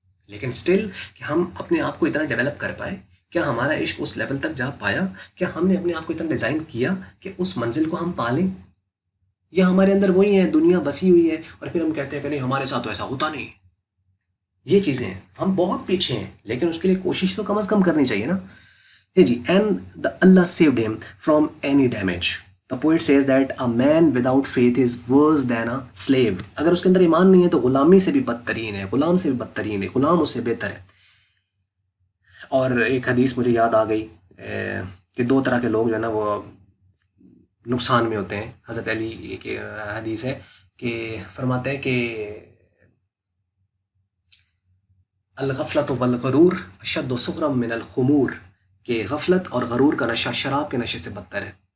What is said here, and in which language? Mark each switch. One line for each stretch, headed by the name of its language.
Urdu: لیکن سٹل کہ ہم اپنے آپ کو اتنا ڈیولپ کر پائے، کیا ہمارا عشق اس لیول تک جا پایا، کیا ہم نے اپنے آپ کو اتنا ڈیزائن کیا کہ اس منزل کو ہم پالیں، یا ہمارے اندر وہی ہے دنیا بسی ہوئی ہے اور پھر ہم کہتے ہیں کہ نہیں ہمارے ساتھ تو ایسا ہوتا نہیں. یہ چیزیں ہیں، ہم بہت پیچھے ہیں، لیکن اس کے لیے کوشش تو کم از کم کرنی چاہیے نا. جی.
English: And Allah saved ہم from any damage. The poet says that a man without faith is worse than a slave.
Urdu: اگر اس کے اندر ایمان نہیں ہے تو غلامی سے بھی بدترین ہے، غلام سے بھی بدترین ہے، غلام اس سے بہتر ہے. اور ایک حدیث مجھے یاد آ گئی کہ دو طرح کے لوگ جو ہے نا وہ نقصان میں ہوتے ہیں. حضرت علی کی حدیث ہے کہ فرماتے ہیں کہ
Arabic: الغفلۃ والغرور اشد سقرا من الخمور،
Urdu: کہ غفلت اور غرور کا نشہ شراب کے نشے سے بدتر ہے.